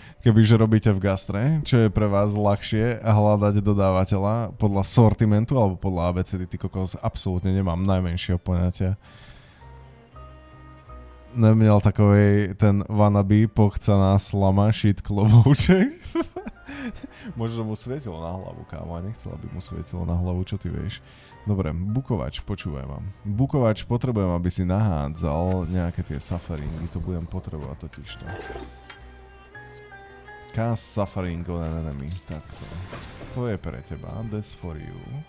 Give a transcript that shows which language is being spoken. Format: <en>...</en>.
<sk>Kebyže robíte v gastre, čo je pre vás ľahšie hľadať dodávateľa podľa sortimentu alebo podľa ABCD, ty kokos, absolútne nemám najmenšieho poňatia.</sk> <cs>Neměl takovej ten wannabe pochcaná slama shit klobouček.</cs> <sk>Možno mu svietilo na hlavu, kámo, a nechcel, aby mu svietilo na hlavu, čo ty vieš. Dobre, bukovač, počúvaj ma. Bukovač, potrebujem, aby si nahádzal nejaké tie sufferingy, to budem potrebovať totižto.</sk> <en>Cast suffering on an enemy,</en> <sk>takto. To je pre teba,</sk> <en>that's for you.</en>